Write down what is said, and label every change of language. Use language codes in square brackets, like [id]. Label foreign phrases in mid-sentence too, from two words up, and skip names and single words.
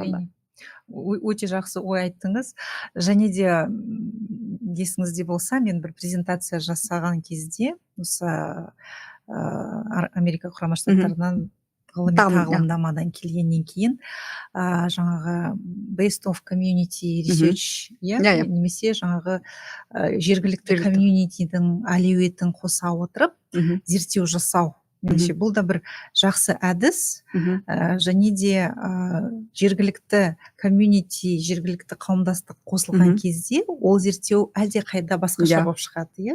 [kk] Әрине. Өте жақсы ой айттыңыз. Және де есіңізде болса, мен бір презентация жасаған кезде осы Америка құрама штаттарынан ғылыми тағылымдамадан келгеннен кейін жаңағы [en] based of community research, [kk] немесе жаңағы жергілікті комьюнитидің әлеуетін қоса отырып зерттеу жасау. Меніңше бұл да бір жақсы әдіс, және де жергілікті комьюнити, жергілікті қауымдастық қосылған кезде ол зерттеу әлде қайда басқаша болып шығады.